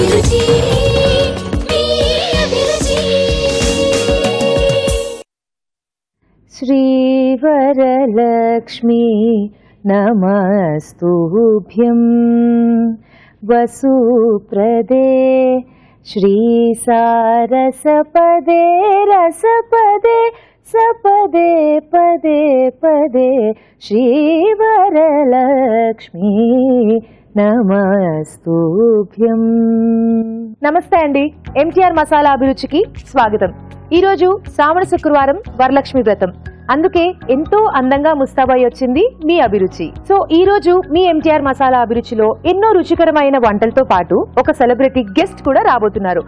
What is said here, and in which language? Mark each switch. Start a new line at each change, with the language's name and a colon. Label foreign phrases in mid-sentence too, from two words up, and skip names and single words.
Sanskrit: श्रीवरलक्ष्मी नमस्तुभ्यं वसुप्रदे श्रीसारसपदे रसपदे सपदे पदे पदे श्रीवरलक्ष्मी నమస్తుభ్యం.
Telugu: నమస్తే అండి. ఎంటీఆర్ మసాలా అభిరుచికి స్వాగతం. ఈరోజు శ్రావణ శుక్రవారం, వరలక్ష్మి వ్రతం. అందుకే ఎంతో అందంగా ముస్తాబై వచ్చింది మీ అభిరుచి. సో ఈ రోజు మీ ఎంటీఆర్ మసాలా అభిరుచిలో ఎన్నో రుచికరమైన వంటలతో పాటు ఒక సెలబ్రిటీ గెస్ట్ కూడా రాబోతున్నారు.